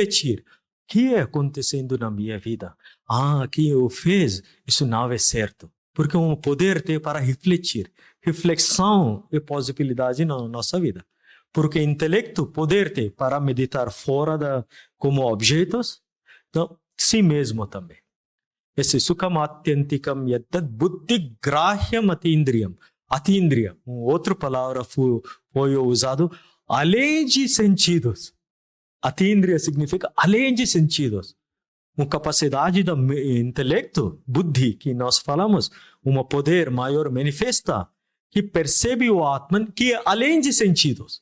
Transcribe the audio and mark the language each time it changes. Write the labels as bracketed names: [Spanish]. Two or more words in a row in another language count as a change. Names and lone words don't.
[Portuguese] O que é acontecendo na minha vida? Que eu fiz, isso não é certo. Porque um poder tem para refletir. Reflexão é possibilidade na nossa vida. Porque intelecto, poder tem para meditar fora como objetos, então, si mesmo também. [Sanskrit] Esse Sukham atyantikam yadyat buddhigrahyam atindriyam. [Portuguese] Atindriya, outra palavra foi usado, além de sentidos. Atindriya significa além de sentidos. Uma capacidade do intelecto, buddhi, que nós falamos, um poder maior manifesta, que percebe o Atman, que é além de sentidos.